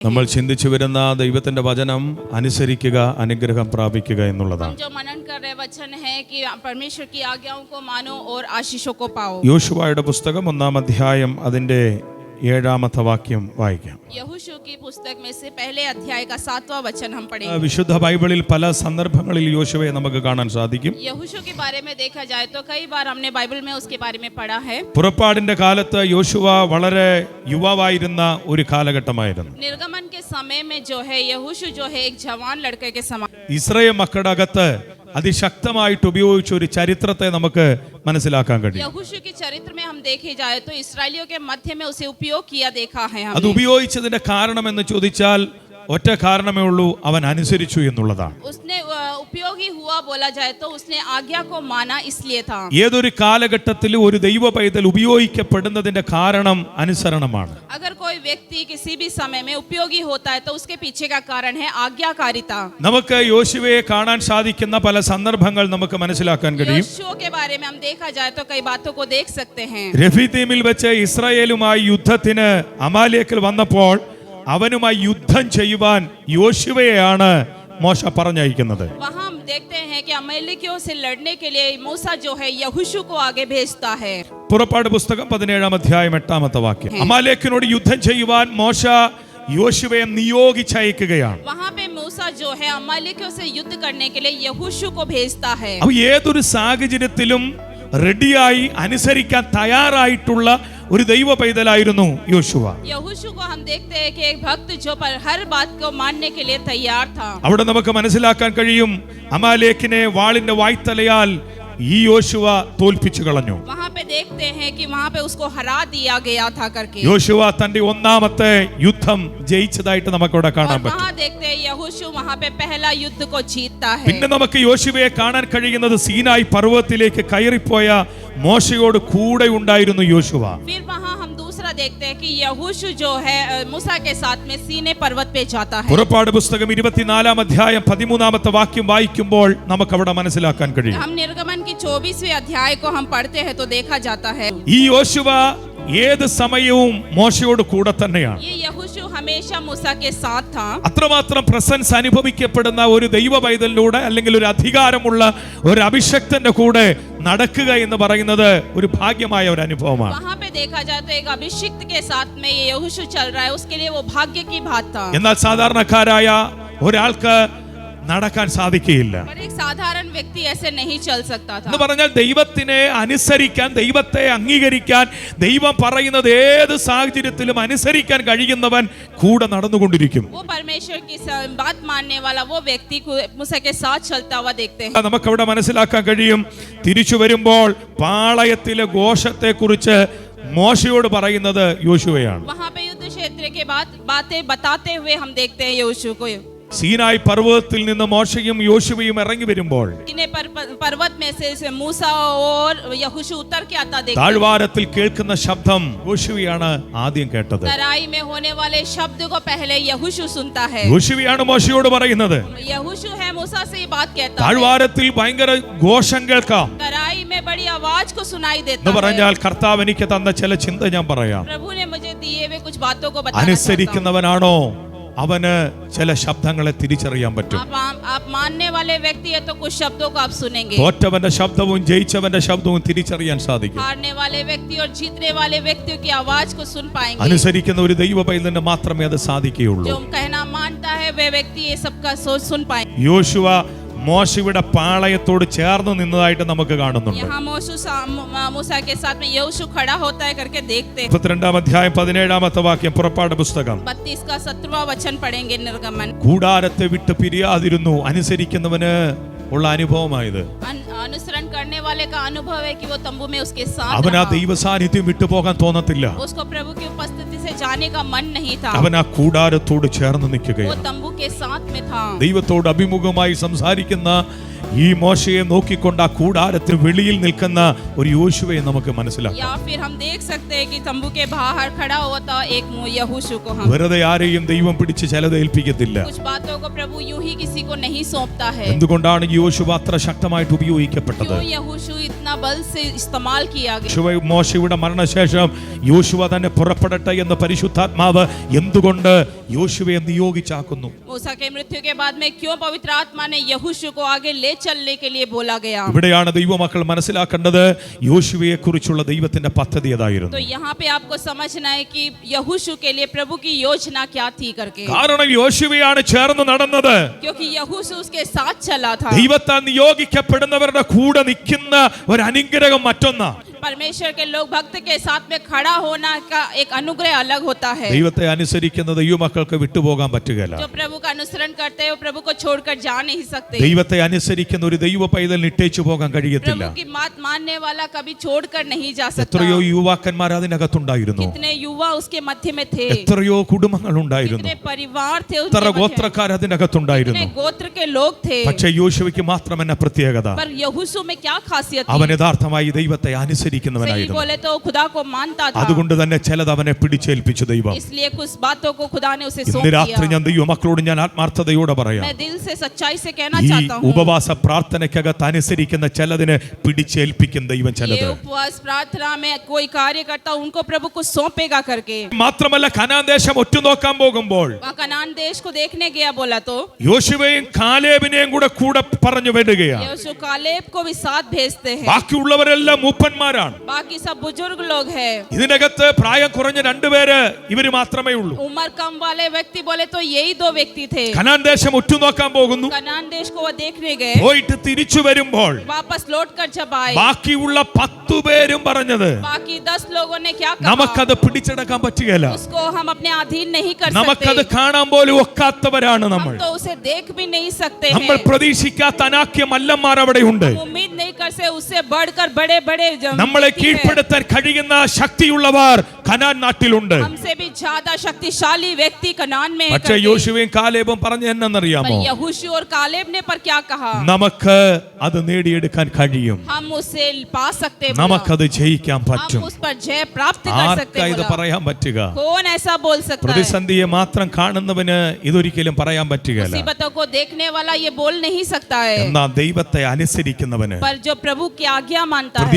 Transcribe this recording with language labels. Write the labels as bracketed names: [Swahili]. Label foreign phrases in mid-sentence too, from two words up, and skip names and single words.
[Malayalam] നമ്മൾ ചിന്തിച്ചു വരുന്ന ദൈവത്തിന്റെ വചനം അനുസരിക്കുക, അനുഗ്രഹം പ്രാപിക്കുക എന്നുള്ളതാണ്. [Hindi] जो मनन कर रहे वचन है कि परमेश्वर की आज्ञाओं को मानो और आशीषों को पाओ. [Malayalam] യോശുവയുടെ പുസ്തകം 1-ാം അധ്യായം അതിന്റെ 7-ാമത്തെ വാക്യം വായിക്കാം. [Hindi] यहोशू की पुस्तक में से पहले अध्याय का 7वां वचन हम पढ़ेंगे. [Malayalam] വിശുദ്ധ ബൈബിളിൽ പല സന്ദർഭങ്ങളിൽ യോശുവയെ നമുക്ക് കാണാൻ സാധിക്കും. [Hindi] यहोशू के बारे में देखा जाए तो कई बार हमने बाइबल में उसके बारे में पढ़ा है. [Malayalam] പുറപ്പാടിന്റെ കാലത്ത് യോശുവ വളരെ യുവാവായിരുന്ന ഒരു കാലഘട്ടമായിരുന്നു. [Hindi] निर्गमन के समय में जो है यहोशू जो है एक जवान लड़के के समान. [Malayalam] ഇസ്രായേൽ മക്കളുടെ അകത്ത് അതിശക്തമായിട്ട് ഉപയോഗിച്ച ഒരു ചരിത്രത്തെ നമുക്ക് മനസ്സിലാക്കാൻ കഴിയും. [Hindi] यहोशू के चरित्र में हम देखे जाए तो इस्राएलियों के मध्य में उसे उपयोग किया देखा है [Malayalam] അത് ഉപയോഗിച്ചതിന്റെ കാരണം എന്ന് ചോദിച്ചാൽ ഒറ്റ കാരണമേ ഉള്ളൂ, അവൻ അനുസരിച്ചു എന്നുള്ളതാണ്. [Hindi] उसने उपयोगी हुआ बोला जाए तो उसने आज्ञा को माना इसलिए था. [Malayalam] ഏതൊരു കാലഘട്ടത്തിലും ഒരു ദൈവ പൈതൽ ഉപയോഗിക്കപ്പെടുന്നതിന്റെ കാരണം അനുസരണമാണ്. [Hindi] अगर कोई व्यक्ति किसी भी समय में उपयोगी होता है तो उसके पीछे का कारण है आज्ञाकारिता. [Malayalam] നമുക്ക് യോശുവയെ കാണാൻ സാധിക്കുന്ന പല സന്ദർഭങ്ങൾ നമുക്ക് മനസ്സിലാക്കാൻ കഴിയും. [Hindi] यहोशू के बारे में हम देखा जाए तो कई बातों को देख सकते हैं. [Malayalam] രഫീദീമിൽ വെച്ച് ഇസ്രായേലുമായി യുദ്ധത്തിന് അമാലേക്കിൽ വന്നപ്പോൾ അവനുമായി യുദ്ധം ചെയ്യുവാൻ യോശുവയെയാണ് മോശ പറഞ്ഞയക്കുന്നത്. [Hindi] वहाँ हम देखते हैं कि अमालेकियों से लड़ने के लिए मूसा जो है यहोशू को आगे भेजता है. [Malayalam] പുറപ്പാട് പുസ്തകം 17-ാം അധ്യായം 8-ാമത്തെ വാക്യം. അമാലേക്കിനോട് യുദ്ധം ചെയ്യുവാൻ മോശ യോശുവയെ നിയോഗിച്ചയക്കുകയാണ്. [Hindi] वहाँ पे मूसा जो है अमालेकियों से युद्ध करने के लिए यहोशू को भेजता है. [Malayalam] അപ്പോൾ ഏതൊരു സാഹചര്യത്തിലും റെഡിയായി അനുസരിക്കാൻ തയ്യാറായിട്ടുള്ള ഒരു ദൈവ പൈതലായിരുന്നു യോശുവ. [Hindi] यहोशू को हम देखते हैं कि एक भक्त जो पर हर बात को मानने के लिए तैयार था. [Malayalam] അവിടെ നമുക്ക് മനസ്സിലാക്കാൻ കഴിയും, അമാലേക്കിനെ വാളിന്റെ വായ്ത്തലയാൽ ഈ യോശുവ തോൽപ്പിച്ചു കളഞ്ഞു. [Hindi] वहाँ पे देखते हैं कि वहाँ पे उसको हरा दिया गया था करके. [Malayalam] യോശുവ തന്റെ ഒന്നാമത്തെ യുദ്ധം ജയിച്ചതായിട്ട് നമുക്കവിടെ കാണാൻ [Hindi] और [Malayalam] പറ്റും. [Hindi] वहाँ देखते हैं यहोशू वहाँ पे पहला युद्ध को जीतता है. [Malayalam] പിന്നെ നമുക്ക് യോശുവയെ കാണാൻ കഴിയുന്നത് സീനായി പർവ്വതത്തിലേക്ക് കയറിപ്പോയ മോശയോട് കൂടെ ഉണ്ടായിരുന്നു യോശുവ. [Hindi] फिर वहाँ हम दूसरा देखते हैं कि यहोशू जो है मूसा के साथ में सीने पर्वत पे जाता है. [Malayalam] പുറപ്പാട് പുസ്തകം 24-ാം അധ്യായം 13-ാമത്തെ വാക്യം വായിക്കുമ്പോൾ നമുക്ക് അവിടെ മനസ്സിലാക്കാൻ കഴിയും. [Hindi] हम निर्गमन की 24वें अध्याय को हम पढ़ते हैं तो देखा जाता है [Malayalam] ഈ യോശുവ ഏത് സമയവും മോശയോട് കൂടെ തന്നെയാണ്. [Hindi] ये यहोशू हमेशा मूसा के साथ था. [Malayalam] അത്രമാത്രം പ്രസൻസ് അനുഭവിക്കപ്പെടുന്ന ഒരു ദൈവ പൈതലിലൂടെ അല്ലെങ്കിൽ ഒരു അധികാരമുള്ള ഒരു അഭിഷക്തന്റെ കൂടെ നടക്കുക എന്ന് പറയുന്നത് ഒരു ഭാഗ്യമായ ഒരു അനുഭവമാണ്. [Hindi] वहाँ पे देखा जाए तो एक अभिषिक्त के साथ में ये यहोशू चल रहा है, उसके लिए वो भाग्य की बात था. [Malayalam] എന്നാൽ സാധാരണക്കാരായ ഒരാൾക്ക് നടക്കാൻ സാധിക്കുകയില്ല. [Hindi] पर एक साधारण व्यक्ति ऐसे नहीं चल सकता था. [Malayalam] എന്ന് പറഞ്ഞാൽ ദൈവത്തിനെ അനുസരിക്കാൻ, ദൈവത്തെ അംഗീകരിക്കാൻ, ദൈവം പറയുന്നത് ഏത് സാഹചര്യത്തിലും അനുസരിക്കാൻ കഴിയുന്നവൻ കൂടെ നടന്നുകൊണ്ടിരിക്കും. [Hindi] वो परमेश्वर की बात मानने वाला वो व्यक्ति को मूसा के साथ चलता हुआ देखते हैं. [Malayalam] നമുക്കവിടെ മനസ്സിലാക്കാൻ കഴിയും, തിരിച്ചു വരുമ്പോൾ പാളയത്തിലെ ഘോഷത്തെ കുറിച്ച് മോശയോട് പറയുന്നത് യോശുവയാണ്. [Hindi] वहाँ पे युद्ध क्षेत्र के बाद बातें बताते हुए हम देखते हैं यहोशू को. [Malayalam] സീനായി പർവ്വതത്തിൽ നിന്ന് മോശയും യോശുവയും ഇറങ്ങി വരുമ്പോൾ [Hindi] पर्वत में से मूसा और यहोशू उतर के आता देखते हैं. [Malayalam] താഴ്വാരത്തിൽ കേൾക്കുന്ന ശബ്ദം യോശുവയാണ് ആദ്യം കേട്ടത്. [Hindi] तराई में होने वाले शब्द को पहले यहोशू सुनता है. [Malayalam] യോശുവയാണ് മോശയോട് പറയുന്നത്, [Hindi] यहोशू है मूसा से ये बात कहता है. [Malayalam] താഴ്വാരത്തിൽ ഭയങ്കര ഘോഷം കേൾക്കാം [Hindi] तराई में बड़ी आवाज को सुनाई देता [Malayalam] എന്ന് [Hindi] है. [Malayalam] പറഞ്ഞാൽ കർത്താവ് എനിക്ക് തന്ന ചില ചിന്ത ഞാൻ പറയാം. [Hindi] प्रभु ने मुझे दिए हुए कुछ बातों को बताना चाहता हूं. [Malayalam] അനുസരിക്കുന്നവനാണോ അവന് ചില ശബ്ദങ്ങളെ തിരിച്ചറിയാൻ പറ്റും. [Hindi] आप मानने वाले व्यक्ति है तो कुछ शब्दों को आप सुनेंगे. [Malayalam] തോറ്റവന്റെ ശബ്ദവും ജയിച്ചവന്റെ ശബ്ദവും തിരിച്ചറിയാൻ സാധിക്കും. [Hindi] हारने वाले व्यक्ति और जीतने वाले व्यक्तियों की आवाज को सुन पाएंगे. [Malayalam] അനുസരിക്കുന്ന ഒരു ദൈവ പൈതലിന് മാത്രമേ അത് സാധിക്കുകയുള്ളൂ. [Hindi] जो कहना मानता है वे व्यक्ति ये सबका सोच सुन पाएंगे. [Malayalam] യോശുവ മോശയുടെ പാളയത്തോട് ചേർന്ന് നിന്നതായിട്ട് നമുക്ക് കാണുന്നുണ്ട്. [Hindi] यहाँ मूसा के साथ में यहोशू खड़ा होता है करके देखते हैं. [Malayalam] 32-ാം അധ്യായം 17-ാമത്തെ വാക്യം പുറപ്പാട് പുസ്തകം. [Hindi] 32 का 17वां वचन पढ़ेंगे निर्गमन. [Malayalam] കൂടാരത്തെ വിട്ട് പിരിയാതിരുന്നു. അനുസരിക്കുന്നവന് ഉള്ള അനുഭവമായത്. [Hindi] अनुसरण करने वाले का अनुभव है कि वो तंबू में उसके साथ [Malayalam] അവൻ ആ [Hindi] रहा. [Malayalam] ദൈവ സാന്നിധ്യം വിട്ടുപോകാൻ തോന്നത്തില്ല. [Hindi] उसको प्रभु की उपस्थिति से जाने का मन नहीं था. [Malayalam] അവൻ ആ കൂടാരത്തോട് ചേർന്ന് [Hindi] वो [Malayalam] നിൽക്കുകയാണ്. [Hindi] तंबू के साथ में था. [Malayalam] ദൈവത്തോട് അഭിമുഖമായി സംസാരിക്കുന്ന ഈ മോശയെ നോക്കിക്കൊണ്ട് ആ കൂടാരത്തിന് വെളിയിൽ നിൽക്കുന്ന ഒരു യോശുവയെ നമുക്ക് മനസ്സിലാക്കാം. [Hindi] या फिर हम देख सकते हैं कि तंबू के बाहर खड़ा हुआ था एक यहोशू को. हम [Malayalam] വെറുതെ ആരെയും ദൈവം പിടിച്ച് ചിലത് ഏൽപ്പിക്കത്തില്ല. [Hindi] कुछ बातों को प्रभु यूं ही किसी को नहीं सौंपता है. [Malayalam] എന്തുകൊണ്ടാണ് യോശുവ അത്ര ശക്തമായിട്ട് ഉപയോഗിക്കപ്പെട്ടത്? [Hindi] क्यों यहोशू इतना कितना बल से इस्तेमाल किया गया। [Malayalam] മോശയുടെ മരണശേഷം യോശുവ തന്നെ പുറപ്പെടട്ടെ എന്ന് പരിശുദ്ധാത്മാവ് എന്തുകൊണ്ട് യോശുവയെ നിയോഗിച്ചാക്കുന്നു? [Hindi] मूसा के मृत्यु के बाद में क्यों पवित्र आत्मा ने यहोशू को आगे ले चलने के लिए बोला गया? [Malayalam] ഇവിടെയാണ് ദൈവമക്കൾ മനസ്സിലാക്കേണ്ടത് യോശുവയെ കുറിച്ചുള്ള ദൈവത്തിന്റെ പദ്ധതി ഏതായിരുന്നു. [Hindi] तो यहाँ पे आपको समझना है कि यहोशू के लिए प्रभु की योजना क्या थी करके। [Malayalam] കാരണം യോശുവയാണ് ചേർന്ന് നടന്നത്. [Hindi] क्योंकि यहोशू उसके साथ चला था। [Malayalam] ദൈവത്താൽ നിയോഗിക്കപ്പെടുന്നവരുടെ കൂടെ നിൽക്കുന്ന ഒരു അനുഗ്രഹം മറ്റൊന്നാ. [Hindi] परमेश्वर के लोग भक्त के साथ में खड़ा होना का एक अनुग्रह अलग होता है। [Malayalam] ദൈവത്തെ അനുസരിക്കുന്ന ദൈവമക്കൾക്ക് വിട്ടുപോകാൻ പറ്റുകയില്ല. [Hindi] जो प्रभु का अनुसरण करते हैं वो प्रभु को छोड़कर जा नहीं सकते। [Malayalam] ദൈവത്തെ അനുസരിക്കുന്ന ഒരു ദൈവ പൈതൽ ഇട്ടേച്ചു പോകാൻ കഴിയത്തില്ല. [Hindi] प्रभु की बात मानने वाला कभी छोड़कर नहीं जा सकता। [Malayalam] എത്രയോ യുവാക്കന്മാർ അതിനകത്തുണ്ടായിരുന്നു. [Hindi] कितने युवा उसके मध्य में थे। [Malayalam] എത്രയോ കുടുംബങ്ങൾ ഉണ്ടായിരുന്നു. [Hindi] कितने परिवार थे [Malayalam] എത്ര [Hindi] उसके मध्य। [Malayalam] ഗോത്രക്കാർ അതിനകത്തുണ്ടായിരുന്നു. [Hindi] कितने गोत्र के लोग थे। [Malayalam] പക്ഷേ യോശുവയ്ക്ക് മാത്രം എന്ന പ്രത്യേകത, [Hindi] पर यहोशू में क्या खासियत [Malayalam] അവൻ [Hindi] थी? [Malayalam] യഥാർത്ഥമായി ദൈവത്തെ [Hindi] सही [Malayalam] അനുസരിക്കുന്നവനായിരുന്നു. [Hindi] बोले तो खुदा को मानता था। [Malayalam] അതുകൊണ്ട് തന്നെ ചിലത് അവനെ പിടിച്ചേൽപ്പിച്ചു ദൈവം. [Hindi] इसलिए कुछ बातों को खुदा ने उसे सौंप [Malayalam] ഇന്ന് രാത്രി [Hindi] दिया। [Malayalam] ഞാൻ ദൈവമക്കളോട് ഞാൻ ആത്മാർത്ഥതയോടെ പറയാം, [Hindi] मैं दिल से सच्चाई से कहना [Malayalam] ഈ [Hindi] चाहता हूँ, [Malayalam] ഉപവാസ പ്രാർത്ഥനയ്ക്കകത്ത് അനുസരിക്കുന്ന ചിലതിനെ പിടിച്ചേൽപ്പിക്കും ദൈവം. [Hindi] ये [Malayalam] ചിലത് [Hindi] उपवास प्रार्थना में कोई कार्य करता उनको प्रभु को सौंपेगा करके। [Malayalam] മാത്രമല്ല കനാൻ ദേശം ഒറ്റുനോക്കാൻ പോകുമ്പോൾ [Hindi] वहाँ कनान देश को देखने गया बोला तो [Malayalam] യോശുവയും കാലേബിനെയും കൂടെ പറഞ്ഞു വിടുകയാണ്. [Hindi] यहोशू कालेब को भी साथ भेजते हैं। [Malayalam] ബാക്കിയുള്ളവരെല്ലാം മൂപ്പന്മാരാണ്. [Hindi] बाकी सब बुजुर्ग लोग हैं। [Malayalam] ഇതിനകത്ത് പ്രായം കുറഞ്ഞ രണ്ടുപേര് ഇവര് മാത്രമേ ഉള്ളൂ. [Hindi] उम्र कम वाले व्यक्ति बोले तो यही दो व्यक्ति थे। [Malayalam] കനാൻ ദേശം ഒറ്റുനോക്കാൻ പോകുന്നു. [Hindi] कनान देश को वो देखने गए। [Malayalam] പോയിട്ട് തിരിച്ചു വരുമ്പോൾ [Hindi] वापस लौट कर जब आए, [Malayalam] ബാക്കിയുള്ള 10 പേരും പറഞ്ഞത് [Hindi] बाकी 10 लोगों ने क्या कहा? [Malayalam] നമുക്കത് പിടിച്ചെടുക്കാൻ പറ്റുകയില്ല, [Hindi] उसको हम अपने अधीन नहीं कर [Malayalam] നമുക്കത് [Hindi] सकते। [Malayalam] കാണാൻ പോലും ഒക്കാത്തവരാണ് [Hindi] हम [Malayalam] നമ്മൾ. [Hindi] तो उसे देख भी नहीं सकते [Malayalam] നമ്മൾ [Hindi] हैं। [Malayalam] പ്രതീക്ഷിക്കാത്ത അനാക്യ മല്ലന്മാർ അവിടെയുണ്ട്. [Hindi] हम उम्मीद नहीं कर सकते उससे बढ़कर बड़े बड़े [Malayalam] നമ്മളെ കീഴ്പ്പെടുത്താൻ കഴിയുന്ന ശക്തിയുള്ളവർ കനാൻ നാട്ടിലുണ്ട്. [Hindi] हमसे भी ज्यादा शक्तिशाली व्यक्ति कनान में है [Malayalam] പക്ഷേ [Hindi] करके। [Malayalam] യോശുവയും കാലേബും പറഞ്ഞ എന്നറിയാമോ? [Hindi] पर यहोशू और कालेब ने पर क्या कहा? [Malayalam] നമുക്ക് അത് നേടിയെടുക്കാൻ കഴിയും, [Hindi] हम उसे पा सकते हैं बोला। [Malayalam] നമുക്കത് ജയിക്കാൻ [Hindi] हम [Malayalam] പറ്റും. [Hindi] उस पर जय प्राप्त कर सकते [Malayalam] ആർക്കാ [Hindi] हैं [Malayalam] ഇത് [Hindi] बोला। [Malayalam] പറയാൻ പറ്റുക? [Hindi] कौन ऐसा बोल सकता है? [Malayalam] പ്രതിസന്ധിയെ മാത്രം കാണുന്നവന് ഇതൊരിക്കലും പറയാൻ പറ്റുകയില്ല. [Hindi] मुसीबतों को देखने वाला ये बोल नहीं सकता है। [Malayalam] എന്നാൽ ദൈവത്തെ അനുസരിക്കുന്നവന് [Hindi] पर जो प्रभु की आज्ञा मानता है